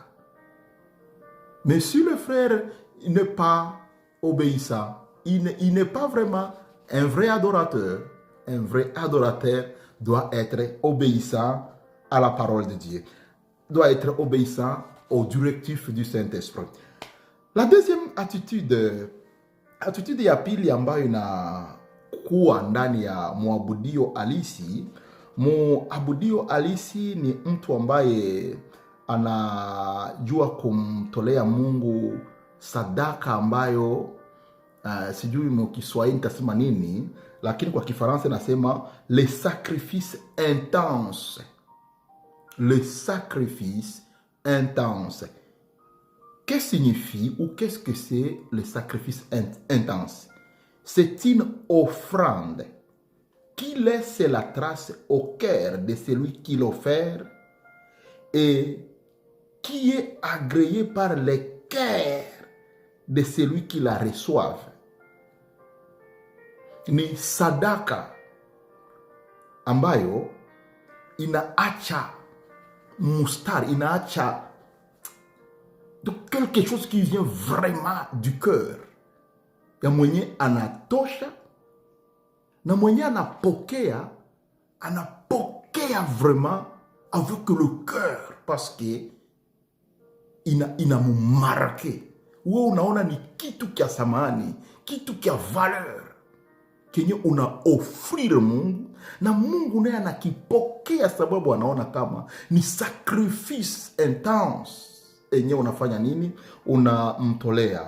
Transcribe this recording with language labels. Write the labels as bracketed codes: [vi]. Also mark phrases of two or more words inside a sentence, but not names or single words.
[fr] Mais si le frère n'est pas obéissant, il n'est pas vraiment un vrai adorateur. Un vrai adorateur doit être obéissant à la parole de Dieu, doit être obéissant aux directives du Saint-Esprit. La deuxième attitude [sw] ya pili ambayo inakuwa ndani ya muabudio halisi. Muabudio halisi ni mtu ambaye anajua kumtolea Mungu sadaka ambayo sijui mkiswahili nitasema nini, lakini kwa Kifaransa nasema [fr] le sacrifice intense. Le sacrifice intense. Qu'est-ce signifie ou qu'est-ce que c'est le sacrifice intense? C'est une offrande qui laisse la trace au cœur de celui qui l'offre et qui est agréé par le cœur de celui qui la reçoit. [sw] Ni sadaka ambayo inaacha mustari, inaacha [fr] quelque chose qui vient vraiment du cœur [sw] ya mwenye anatosha na mwenye anapokea [fr] vraiment avec le cœur parce que [sw] inamumarke. Wewe unaona ni kitu kia samani, kitu kia valeur kenye una offrir Mungu, na Mungu naye anakipokea sababu anaona kama ni [fr] sacrifice intense [sw] enye unafanya nini, unamtolea.